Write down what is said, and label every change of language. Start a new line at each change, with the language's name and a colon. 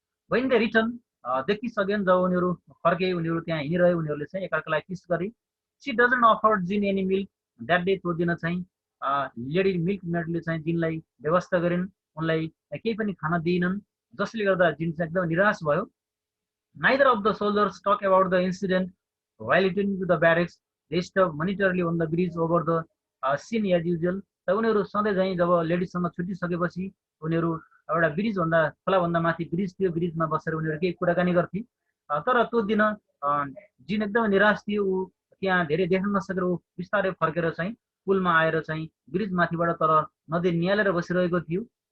English: when they return
Nepali: देखिसकेन जब उनीहरू फर्के उनीहरू त्यहाँ हिँडिरहे उनीहरूले चाहिँ एकअर्कालाई किस गरे।
English: she doesn't offer gin any milk that day
Nepali: त्यो दिन चाहिँ लेडी मिल्क मेडले चाहिँ जिनलाई व्यवस्था गरिन् उनलाई केही पनि खान दिइनन् जसले गर्दा जिन चाहिँ एकदम निराश भयो।
English: neither of the soldiers talk about the incident while returning to the barracks they stop monetarily on the bridge over the scene as usual।
Nepali: त उनीहरू सधैँ चाहिँ जब लेडिजसँग छुटिसकेपछि उनीहरू एउटा ब्रिज भन्दा खोलाभन्दा माथि ब्रिज थियो ब्रिजमा बसेर उनीहरू केही कुराकानी गर्थे। तर त्यो दिन जिन एकदमै निराश थियो ऊ त्यहाँ धेरै देख्न नसकेर ऊ बिस्तारै फर्केर चाहिँ पुलमा आएर चाहिँ ब्रिज माथिबाट तर नदी निहालेर बसिरहेको थियो।